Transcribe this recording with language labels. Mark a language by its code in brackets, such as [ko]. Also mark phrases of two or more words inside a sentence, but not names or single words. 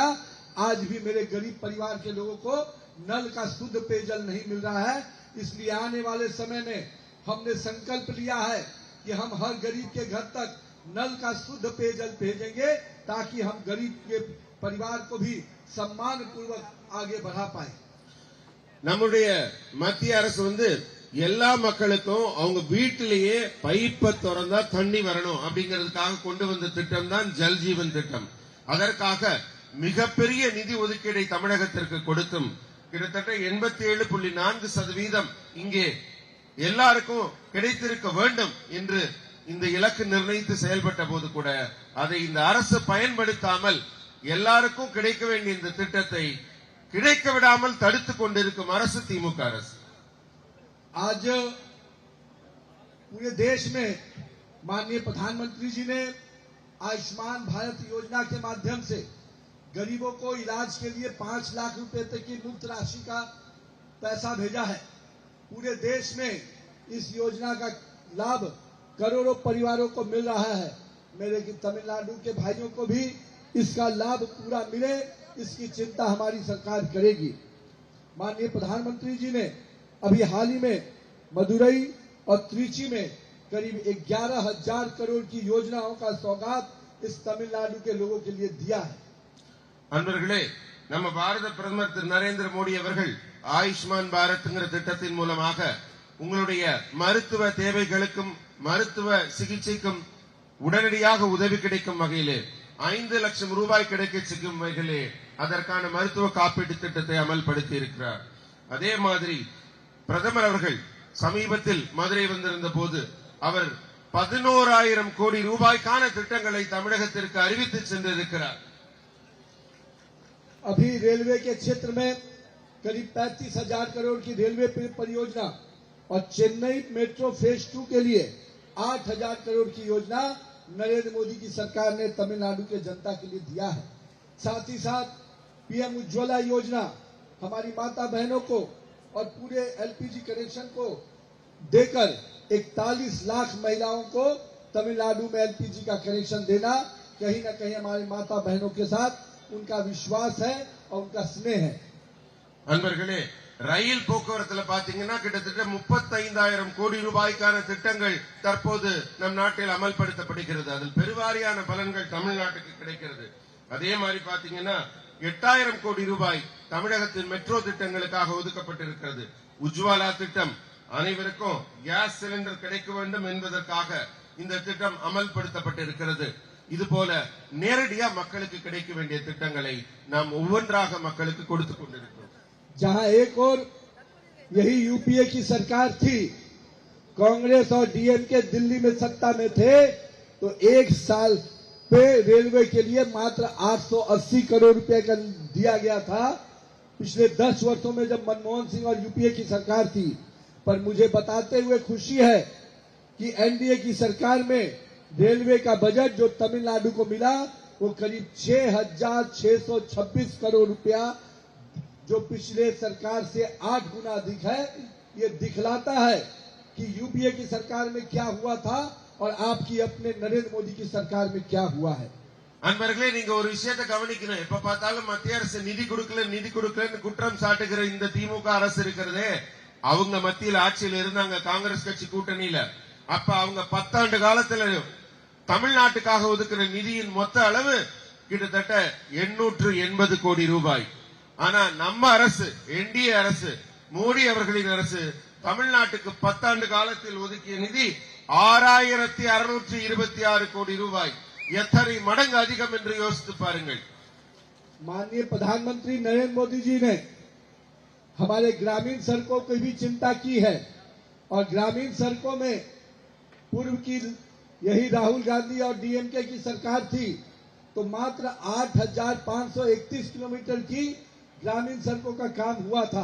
[hi] आज भी मेरे गरीब परिवार के लोगों को नल का शुद्ध पेयजल नहीं मिल रहा है। इसलिए आने वाले समय में हमने संकल्प लिया है कि हम हर गरीब के घर तक नल का शुद्ध पेयजल भेजेंगे, ताकि हम गरीब के परिवार को भी सम्मान पूर्वक आगे बढ़ा पाए। [ta] நம்முடைய மத்திய அரசு எல்லா மக்களுக்கும் அவங்க வீட்டிலேயே பைப்பை திறந்தா தண்ணி வரணும் அப்படிங்கிறதுக்காக கொண்டு வந்த திட்டம் தான் ஜல் ஜீவன் திட்டம். அதற்காக மிகப்பெரிய நிதி ஒதுக்கீடை தமிழகத்திற்கு கொடுத்தும் கிட்டத்தட்ட 87.4% இங்கே எல்லாருக்கும் கிடைத்திருக்க வேண்டும் என்று இந்த இலக்கு நிர்ணயித்து செயல்பட்ட போது கூட அதை இந்த அரசு பயன்படுத்தாமல் எல்லாருக்கும் கிடைக்க வேண்டிய இந்த திட்டத்தை கிடைக்க விடாமல் தடுத்துக் கொண்டிருக்கும் அரசு திமுக அரசு. [hi] आज पूरे देश में माननीय प्रधानमंत्री जी ने आयुष्मान भारत योजना के माध्यम से गरीबों को इलाज के लिए 5 लाख रुपए तक की मुफ्त राशि का पैसा भेजा है। पूरे देश में इस योजना का लाभ करोड़ों परिवारों को मिल रहा है। मेरे तमिलनाडु के भाइयों को भी इसका लाभ पूरा मिले, इसकी चिंता हमारी सरकार करेगी। माननीय प्रधानमंत्री जी ने अभी हाल ही में मदुरई और त्रिची में करीब 11,000 करोड़ की योजनाओं का सौगात इस तमिलनाडु के लोगों के लिए दिया है। [ta] அன்பர்களே, நம்ம பாரத பிரதமர் திரு நரேந்திர மோடி அவர்கள் ஆயுஷ்மான் பாரத்ங்கிற திட்டத்தின் மூலமாக உங்களுடைய மருத்துவ தேவைகளுக்கும் மருத்துவ சிகிச்சைக்கும் உடனடியாக உதவி கிடைக்கும் வகையிலே 5 லட்சம் ரூபாய் கிடைக்க செய்யும் வகையிலே அதற்கான மருத்துவ காப்பீட்டு திட்டத்தை அமல்படுத்தி இருக்கிறார். அதே மாதிரி பிரதமர் அவர்கள் சமீபத்தில் மதுரை வந்திருந்த போது அவர் 11,000 கோடி ரூபாய்க்கான திட்டங்களை தமிழகத்திற்கு அறிவித்து சென்றிருக்கிறார். [hi] अभी रेलवे के क्षेत्र में करीब 35,000 करोड़ की रेलवे परियोजना और चेन्नई मेट्रो फेज 2 के लिए 8,000 करोड़ की योजना नरेंद्र मोदी की सरकार ने तमिलनाडु के जनता के लिए दिया है। साथ ही साथ पीएम उज्ज्वला योजना हमारी माता बहनों को और पूरे [en] LPG connection [hi] को देकर 41 लाख महिलाओं को तमिलनाडु में एलपीजी का कनेक्शन देना कहीं न कहीं हमारी माता बहनों के साथ उनका विश्वास है और उनका स्नेह है। [ta] அன்பர்களே, ரயில் போக்குவரத்துல பாத்தீங்கன்னா கிட்டத்தட்ட 35,000 கோடி ரூபாய்க்கான திட்டங்கள் தற்போது நம் நாட்டில் அமல்படுத்தப்படுகிறது. அதில் பெருவாரியான பலன்கள் தமிழ்நாட்டுக்கு கிடைக்கிறது. அதே மாதிரி பாத்தீங்கன்னா 8,000 கோடி ரூபாய் தமிழகத்தின் மெட்ரோ திட்டங்களுக்காக ஒதுக்கப்பட்டிருக்கிறது. உஜ்வாலா திட்டம், அனைவருக்கும் கேஸ் சிலிண்டர் கிடைக்க வேண்டும் என்பதற்காக இந்த திட்டம் அமல்படுத்தப்பட்டிருக்கிறது. இதுபோல நேரடியா மக்களுக்கு கிடைக்க வேண்டிய திட்டங்களை நாம் ஒவ்வொன்றாக மக்களுக்கு கொடுத்துக் கொண்டிருக்கிறோம். [hi] जहां एक और यही यूपीए की सरकार थी, कांग्रेस और डीएमके दिल्ली में सत्ता में थे, तो एक साल पे रेलवे के लिए मात्र 880 करोड़ रुपए का दिया गया था। पिछले 10 वर्षों में जब मनमोहन सिंह और यूपीए की सरकार थी, पर मुझे बताते हुए खुशी है कि एनडीए की सरकार में रेलवे का बजट जो तमिलनाडु को मिला वो करीब 6,626 करोड़ रुपया, जो पिछले सरकार से 8 गुना अधिक है। ये दिखलाता है कि यूपीए की सरकार में क्या हुआ था और आपकी अपने नरेंद्र मोदी की सरकार में क्या हुआ है। [ta] அன்பர்களே, நீங்க ஒரு விஷயத்தை கவனிக்கணும். எப்ப பார்த்தாலும் மத்திய அரசு நிதி கொடுக்கலன்னு குற்றம் சாட்டுகிற இந்த திமுக அரசு இருக்கிறதே, அவங்க மத்தியில் ஆட்சியில் இருந்தாங்க காங்கிரஸ் கட்சி கூட்டணியில. அப்ப அவங்க 10 ஆண்டு காலத்துல தமிழ்நாட்டுக்காக ஒதுக்கிற நிதியின் மொத்த அளவு கிட்டத்தட்ட 880 கோடி ரூபாய். ஆனா நம்ம அரசு, என்டிஏ அரசு, மோடி அவர்களின் அரசு தமிழ்நாட்டுக்கு 10 ஆண்டு காலத்தில் ஒதுக்கிய நிதி 6626 கோடி ரூபாய். எத்தனை மடங்கு அதிகம் என்று யோசித்து பாருங்கள். [hi] माननीय प्रधानमंत्री नरेंद्र मोदी जी ने हमारे ग्रामीण सड़कों की भी चिंता की है और ग्रामीण सड़कों में पूर्व की यही राहुल गांधी और डीएमके की सरकार थी तो मात्र 8,531 किलोमीटर की ग्रामीण सड़कों का काम हुआ था।